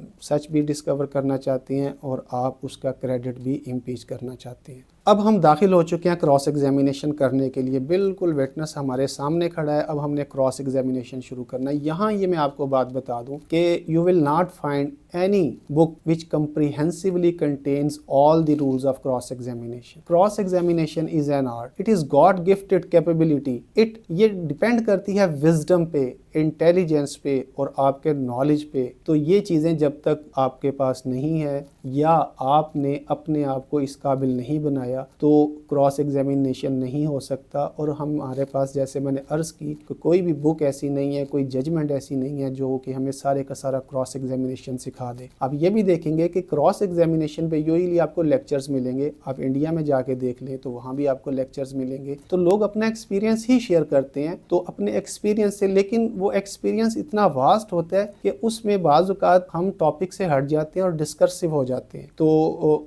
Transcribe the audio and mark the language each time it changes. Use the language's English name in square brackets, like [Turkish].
[Urdu] سچ بھی ڈسکور کرنا چاہتے ہیں اور آپ اس کا کریڈٹ بھی امپیچ کرنا چاہتے ہیں۔ اب ہم داخل ہو چکے ہیں کراس ایگزامینیشن کرنے کے لیے، بالکل وٹنس ہمارے سامنے کھڑا ہے، اب ہم نے کراس ایگزامینیشن شروع کرنا ہے۔ یہاں یہ میں آپ کو بات بتا دوں کہ [English] You will not find any book which comprehensively contains all the rules of cross examination. Cross examination is an art. It is God gifted capability. [Urdu] یہ ڈیپینڈ کرتی ہے وزڈم پہ، انٹیلیجنس پہ اور آپ کے نالج پہ۔ تو یہ چیزیں جب تک آپ کے پاس نہیں ہے یا آپ نے اپنے آپ کو اس قابل نہیں بنایا تو کراس ایگزامینیشن نہیں ہو سکتا، اور ہمارے پاس جیسے میں نے عرض کی کہ کوئی بھی بک ایسی نہیں ہے، کوئی ججمنٹ ایسی نہیں ہے جو کہ ہمیں سارے کا سارا کراس ایگزامینیشن سکھا دے۔ آپ یہ بھی دیکھیں گے کہ کراس ایگزامینیشن پہ یوزلی آپ کو لیکچرز ملیں گے، آپ انڈیا میں جا کے دیکھ لیں تو وہاں بھی آپ کو لیکچرز ملیں گے، تو لوگ اپنا ایکسپیرینس ہی شیئر کرتے ہیں، تو اپنے ایکسپیرینس سے، لیکن وہ ایکسپیرینس اتنا واسٹ ہوتا ہے کہ اس میں بعض اوقات ہم ٹاپک سے ہٹ جاتے ہیں اور ڈسکرسو ہو جاتے ہیں، تو